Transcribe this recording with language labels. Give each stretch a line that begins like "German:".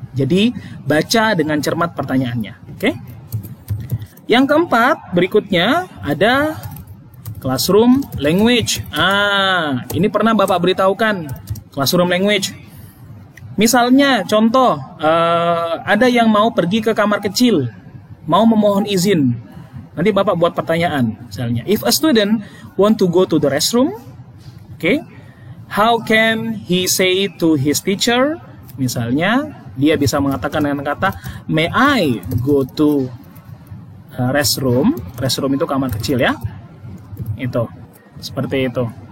Indonesian: Jadi, baca dengan cermat pertanyaannya. Oke. Yang keempat, berikutnya ada classroom language. Ini pernah Bapak beritahukan classroom language. Misalnya, contoh, ada yang mau pergi ke kamar kecil, mau memohon izin. Nanti Bapak buat pertanyaan, misalnya,
English: if a student want to go to the restroom, okay, how can he say to his teacher?
Indonesian: Misalnya, dia bisa mengatakan dengan kata,
English: may I go to restroom?
Indonesian: Restroom itu kamar kecil ya. Itu seperti itu.